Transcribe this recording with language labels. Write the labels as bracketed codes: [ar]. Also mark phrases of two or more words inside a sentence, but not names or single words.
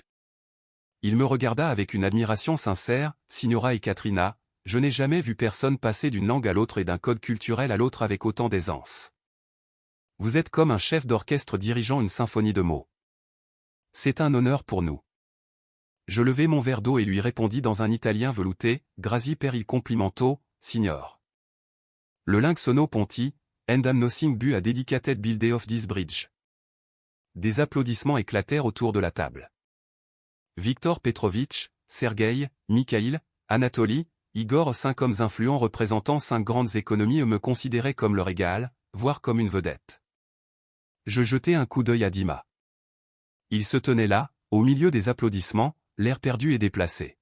[fr] Il me regarda avec une admiration sincère, « Signora Ekaterina, je n'ai jamais vu personne passer d'une langue à l'autre et d'un code culturel à l'autre avec autant d'aisance. Vous êtes comme un chef d'orchestre dirigeant une symphonie de mots. C'est un honneur pour nous. » Je levai mon verre d'eau et lui répondis dans un italien velouté, « [it] Grazie per il complimento, signor. Le lynx sono ponti, [en] and I'm nothing but a dedicated build of this bridge. [fr] » Des applaudissements éclatèrent autour de la table. Viktor Petrovitch, Sergueï, Mikhaïl, Anatoly, Igor, 5 hommes influents représentant 5 grandes économies me considéraient comme leur égal, voire comme une vedette. Je jetai un coup d'œil à Dima. Il se tenait là, au milieu des applaudissements, l'air perdu et déplacé.